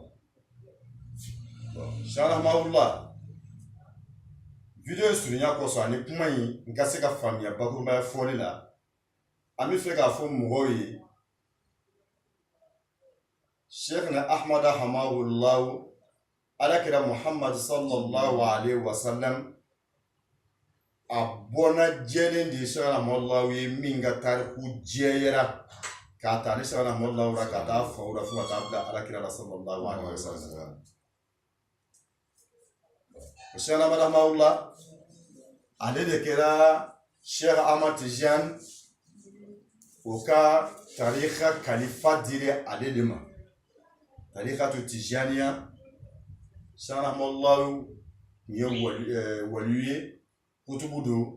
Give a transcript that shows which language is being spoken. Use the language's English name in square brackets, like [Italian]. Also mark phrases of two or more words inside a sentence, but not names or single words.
[Bambara] Sheikh Ahmadu, video surunya kɔsɔn ani kuma in n ka se ka faamuya bakurubaya fɔli la, an bɛ fɛ k'a fɔ mɔgɔw ye Sheikh Ahmadu Alakira Muhammad [Arabic] صلى الله عليه وسلم [Bambara] a bɔna jɛlen de Sheikh Ahmadu ye min ka tariku jɛyara k'a ta ni Sheikh Ahmadu ka taa faw la fo ka taa bila Alakira la [Arabic] صلى الله عليه وسلم. [Bambara] Sheikh Ahmadu ale de kɛra Sheikh Ahmad Tijani o ka tarikha kalifa dira ale de ma. Tarikhatu Tijaniya, Sheikh Ahmadu ye waliyu ye, kutubu don.